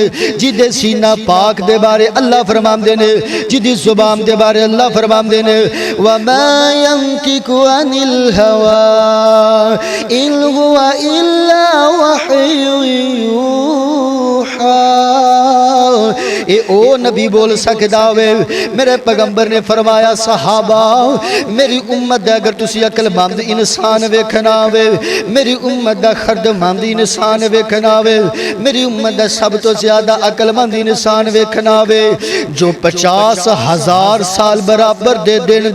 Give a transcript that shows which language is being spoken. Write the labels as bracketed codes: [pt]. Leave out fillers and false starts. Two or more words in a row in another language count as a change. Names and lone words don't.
[pa] جدے سینہ پاک دے بارے اللہ فرمان دینے جدی زبان دے بارے اللہ فرمان دینے [ar] وَمَا يَنْتِقُ عَنِ الْهَوَىٰ إِنْ هُوَ إِلَّا وَحْيٌ يُوحَىٰ [pa] اے او نبی بول سکدا وے میرے پیغمبر نے فرمایا صحابہ میری امت دا اگر تسی عقل مند انسان ویکھنا وے میری امت دا خرد مند انسان ویکھنا وے میری امت دا سب تو زیادہ عقل مند انسان ویکھنا وے جو 50,000 سال برابر دے دین